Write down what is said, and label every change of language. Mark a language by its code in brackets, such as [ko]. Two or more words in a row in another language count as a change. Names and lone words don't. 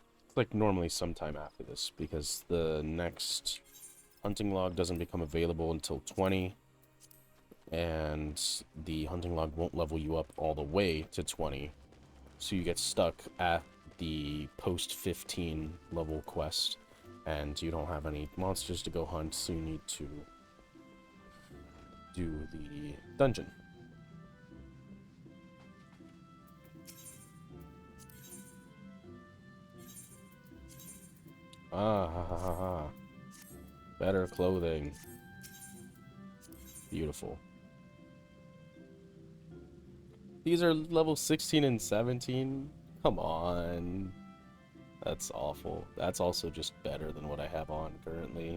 [en] It's like normally sometime after this, because the next hunting log doesn't become available until 20, and the hunting log won't level you up all the way to 20, so you get stuck at the post 15 level quest, and you don't have any monsters to go hunt, so you need to do the dungeon. Ah, ha, ha, ha, ha. Better clothing. Beautiful. These are level 16 and 17? Come on. That's awful. That's also just better than what I have on currently.